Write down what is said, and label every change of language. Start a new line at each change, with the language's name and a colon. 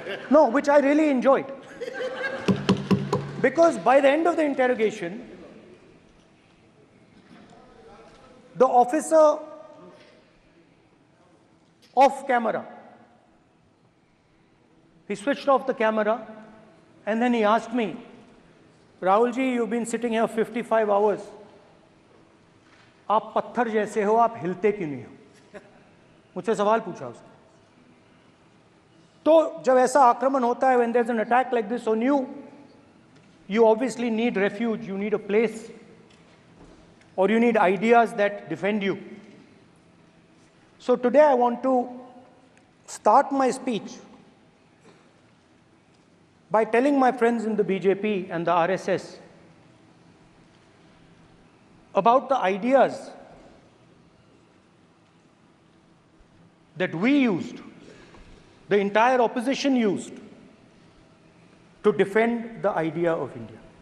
English: No, which I really enjoyed. Because by the end of the interrogation, the officer off camera, he switched off the camera and then he asked me, Rahul ji, you've been sitting here 55 hours.
Hindi: आप पत्थर जैसे हो, आप हिलते क्यों नहीं हो? मुझसे सवाल पूछा उसने। तो जब ऐसा आक्रमण होता है,
English: when there's an attack like this on you, you obviously need refuge, you need a place, or you need ideas that defend you. So today I want to start my speech by telling my friends in the BJP and the RSS about the ideas that we used, the entire opposition used, to defend the idea of India.